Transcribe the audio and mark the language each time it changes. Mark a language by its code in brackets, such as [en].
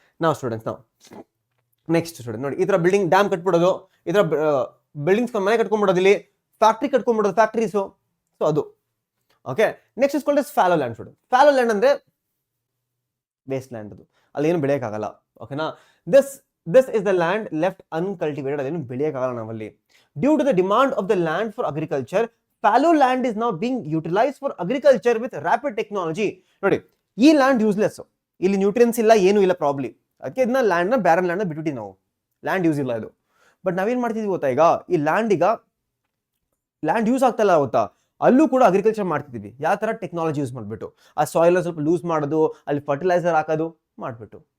[kn] ನಾವು ಸ್ಟೂಡೆಂಟ್ಸ್, ನಾವು next student ನೋಡಿ, ಈ ತರ ಬಿಲ್ಡಿಂಗ್ ಡ್ಯಾಮ್ ಕಟ್ಬಿಡೋದು, ಈ ತರ ಬಿಲ್ಡಿಂಗ್ಸ್ ಮನೆ ಕಟ್ಕೊಂಡ್ಬಿಡೋದು, ಇಲ್ಲಿ ಫ್ಯಾಕ್ಟ್ರಿ ಕಟ್ಕೊಂಡ್ಬಿಡೋದು, ಫ್ಯಾಕ್ಟ್ರೀಸು. ಸೊ ಅದು okay. [en] Next is called as fallow land student. [kn] Follow land ಅಂದ್ರೆ ವೇಸ್ಟ್ ಲ್ಯಾಂಡ್, ಅದು ಅಲ್ಲಿ ಏನು ಬೆಳೆಯಕ್ಕಾಗಲ್ಲ. ಓಕೆನಾ? [en] this is the land left uncultivated, [kn] ಅದೇನು ಬೆಳೆಯಕ್ಕಾಗಲ್ಲ ನಾವಲ್ಲಿ. [en] Due to the demand of the land for agriculture, fallow land is now being utilized for agriculture with rapid technology. [kn] ನೋಡಿ, ಈ land useless, ಇಲ್ಲಿ ನ್ಯೂಟ್ರಿಯನ್ಸ್ ಇಲ್ಲ, ಏನು ಇಲ್ಲ ಪ್ರಾಬ್ಲಿ, ಅದಕ್ಕೆ ಇದನ್ನ ಲ್ಯಾಂಡ್ನ ಬ್ಯಾರನ್ ಲ್ಯಾಂಡ್ನ ಬಿಟ್ಬಿಟ್ಟು ನಾವು, ಲ್ಯಾಂಡ್ ಯೂಸ್ ಇಲ್ಲ ಇದು. ಬಟ್ ನಾವೇನ್ ಮಾಡ್ತಿದ್ವಿ ಗೊತ್ತಾ, ಈಗ ಈ ಲ್ಯಾಂಡ್ ಯೂಸ್ ಆಗ್ತಾ ಇಲ್ಲ ಗೊತ್ತಾ, ಅಲ್ಲೂ ಕೂಡ ಅಗ್ರಿಕಲ್ಚರ್ ಮಾಡ್ತಿದ್ವಿ. ಯಾವ ತರ ಟೆಕ್ನಾಲಜಿ ಯೂಸ್ ಮಾಡ್ಬಿಟ್ಟು, ಆ ಸಾಯಿಲ್ ಸ್ವಲ್ಪ ಲೂಸ್ ಮಾಡೋದು, ಅಲ್ಲಿ ಫರ್ಟಿಲೈಸರ್ ಹಾಕೋದು ಮಾಡ್ಬಿಟ್ಟು.